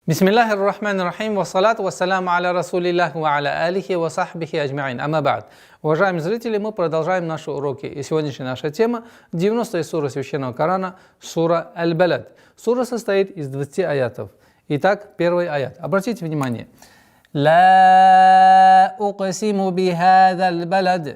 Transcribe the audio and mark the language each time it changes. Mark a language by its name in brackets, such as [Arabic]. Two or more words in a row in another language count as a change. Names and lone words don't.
[Arabic] بسم الله الرحمن الرحيم، والصلاة والسلام على رسول الله وعلى آله وصحبه أجمعين. أما بعد. [Russian] Уважаемые зрители, мы продолжаем наши уроки. И сегодняшняя наша тема 90-я сура Священного Корана, сура Аль-Балад. Сура состоит из 20 аятов. Итак, первый аят. Обратите внимание. [Arabic] لا أقسم بهذا البلد.